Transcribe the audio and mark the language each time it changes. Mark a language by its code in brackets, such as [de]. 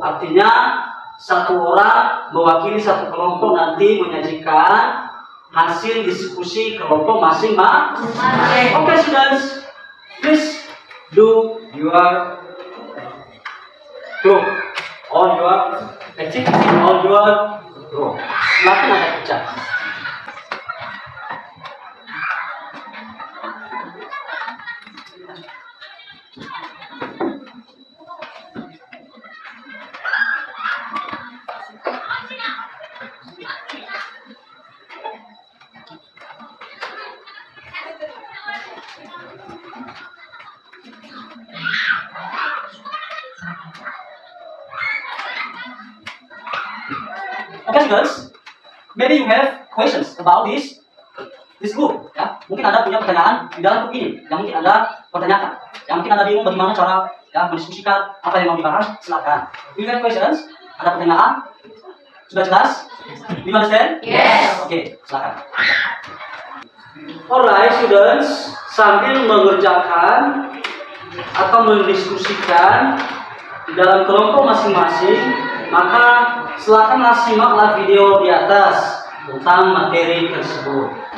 [id] Artinya satu orang mewakili satu kelompok nanti menyajikan hasil diskusi kelompok masing-masing. [en] Okay, students, please do your group or your activity or your group. [id] Silakan Anda kerjakan. [en] Okay, students, maybe you have questions about this group, ya. [id] Mungkin Anda punya pertanyaan di dalam grup ini yang mungkin Anda pertanyakan, yang mungkin Anda bingung bagaimana cara, ya, mendiskusikan apa yang mau dibahas. Silakan. [en] Do you have questions? [id] Ada pertanyaan? Sudah jelas? [en] Do you understand? Yes. [id] Oke, silakan. [en] Alright, students, [id] sambil mengerjakan atau mendiskusikan di dalam kelompok masing-masing, maka silakanlah simaklah video di atas tentang materi tersebut.